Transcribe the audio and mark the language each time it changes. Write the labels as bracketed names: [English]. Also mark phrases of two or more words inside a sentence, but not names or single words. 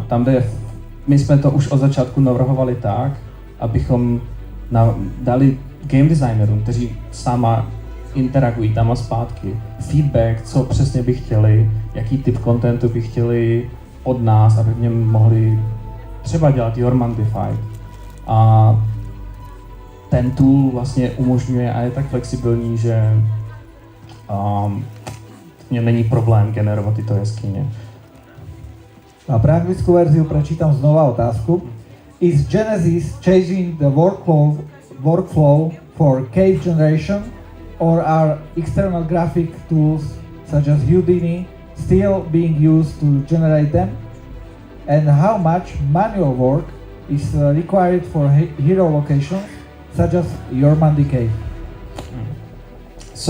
[Czech] My jsme to už od začátku navrhovali tak, abychom dali game designerům, kteří s náma interagují tam a zpátky, feedback, co přesně by chtěli, jaký typ contentu by chtěli od nás, aby v něm mohli třeba dělat Jormandified. A ten tool vlastně umožňuje a je tak flexibilní, že není problém generovat tyto jeskyně. [Slovak] A pre anglickú verziu prečítam znova otázku. [English] Is Genesis changing the workflow for cave generation, or are external graphic tools such as Houdini still being used to generate them? And how much manual work is required for hero locations such as Jormandy Cave?